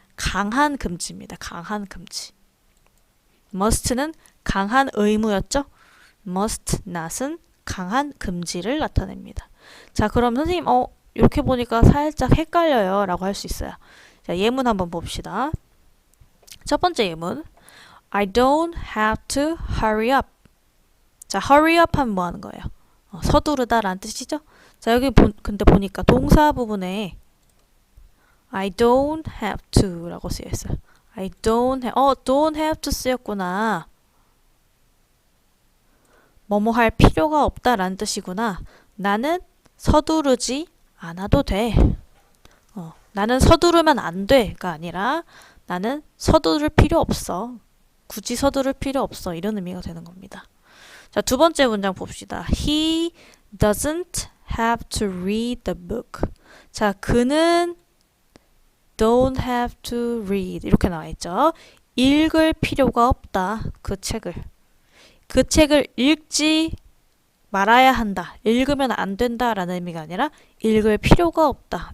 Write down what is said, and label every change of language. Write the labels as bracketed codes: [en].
[ko] 강한 금지입니다. 강한 금지. must는 강한 의무였죠? must not은 강한 금지를 나타냅니다. 자, 그럼 선생님 이렇게 보니까 살짝 헷갈려요 라고 할 수 있어요. 자, 예문 한번 봅시다. 첫 번째 예문 [en] I don't have to hurry up. [ko] 자, [en] hurry up [ko] 하면 뭐 하는 거예요? 서두르다 라는 뜻이죠? 자, 여기 근데 보니까 동사 부분에 [en] I don't have to [ko] 라고 쓰여 있어요. [en] I don't have to [ko] 쓰였구나. 뭐뭐 할 필요가 없다 라는 뜻이구나. 나는 서두르지 않아도 돼. 나는 서두르면 안 돼가 아니라 나는 서두를 필요 없어. 굳이 서두를 필요 없어. 이런 의미가 되는 겁니다. 자, 두 번째 문장 봅시다. [en] He doesn't have to read the book. [ko] 자, 그는 [en] don't have to read [ko] 이렇게 나와 있죠. 읽을 필요가 없다. 그 책을. 그 책을 읽지 말아야 한다. 읽으면 안 된다 라는 의미가 아니라 읽을 필요가 없다.